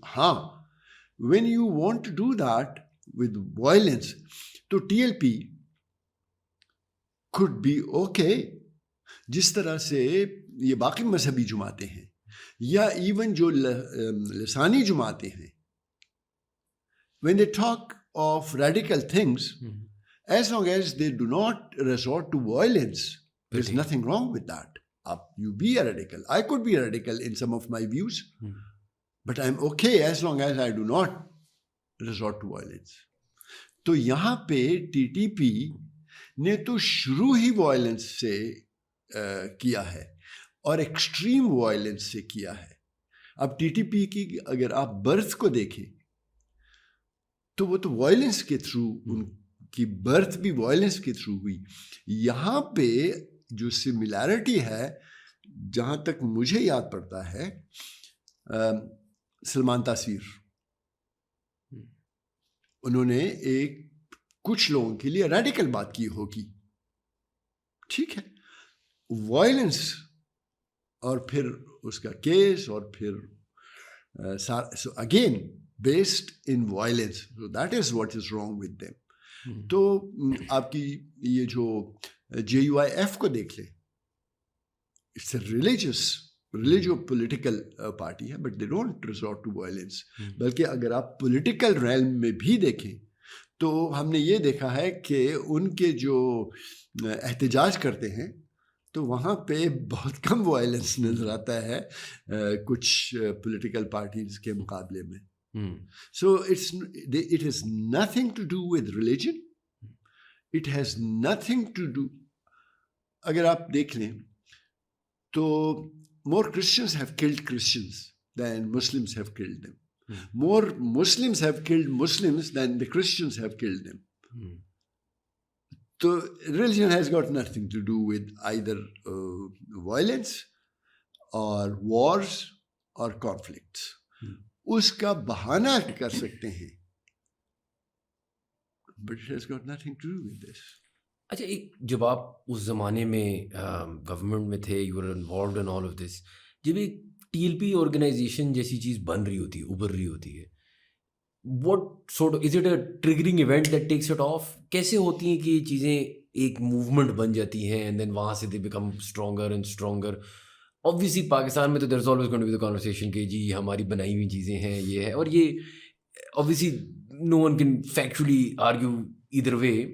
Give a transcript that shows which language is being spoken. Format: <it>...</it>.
<en>ہاں, when you want to do that with violence, تو T L P could be okay,</en> <ur>جس طرح سے یہ باقی مذہبی جماعتیں ہیں</ur> <en>یا ایون جو لسانی جماعتیں ہیں, when they talk of radical things, as long as they do not resort to violence, there's nothing wrong with that. You be a radical. I could be a radical in some of my views, but I'm okay as long as I do not resort to violence.</en> <ur>تو یہاں پہ T T P نے تو شروع ہی violence سے کیا ہے اور ایکسٹریم وائلنس سے کیا ہے. اب ٹی ٹی پی کی اگر آپ برتھ کو دیکھیں تو وہ تو وائلنس کے تھرو, ان کی برتھ بھی وائلنس کے تھرو ہوئی. یہاں پہ جو سملیرٹی ہے, جہاں تک مجھے یاد پڑتا ہے, سلمان تاثیر, انہوں نے ایک کچھ لوگوں کے لیے ریڈیکل بات کی ہوگی, ٹھیک ہے, وائلنس اور پھر اس کا کیس اور پھر again</ur> <en>based in violence. So that is what is wrong with them.</en> <ur>تو آپ کی یہ جو JUIF کو دیکھ لیں,</ur> <en>it's a religious political party ہے, but they don't resort to violence.</en> <ur>بلکہ اگر آپ political realm میں بھی دیکھیں تو ہم نے یہ دیکھا ہے کہ ان کے جو احتجاج کرتے ہیں تو وہاں پہ بہت کم وائلنس نظر آتا ہے کچھ پولیٹیکل پارٹیز کے مقابلے میں.</ur> <en>So it has nothing to do with religion. It has nothing to do.</en> <ur>اگر آپ دیکھ لیں تو</ur> <en>more Christians have killed Christians than Muslims have killed them. More Muslims have killed Muslims than the Christians have killed them. So religion has got nothing to do with either violence or wars or conflicts.</en> <ur>اس کا بہانہ کر سکتے ہیں,</ur> <en>but it has got nothing to do with this.</en> <ur>اچھا, ایک جب آپ اس زمانے میں گورنمنٹ میں تھے,</ur> <en>you are involved in all of this,</en> <ur>جب ایک ٹی ایل پی آرگنائزیشن جیسی چیز بن رہی ہوتی ہے, ابھر رہی ہوتی ہے,</ur> <en>What sort is it a triggering event that takes it off?</en> <ur>کیسے ہوتی ہیں کہ یہ چیزیں ایک موومنٹ بن جاتی ہیں اینڈ دین وہاں سے</ur> <en>They become stronger and stronger?</en> <ur>obviously Pakistan میں تو</ur> <en>there's always going to be the conversation</en> <ur>کہ جی ہماری بنائی ہوئی چیزیں ہیں, یہ ہے, اور یہ obviously</ur> <en>no one can factually argue either way.</en>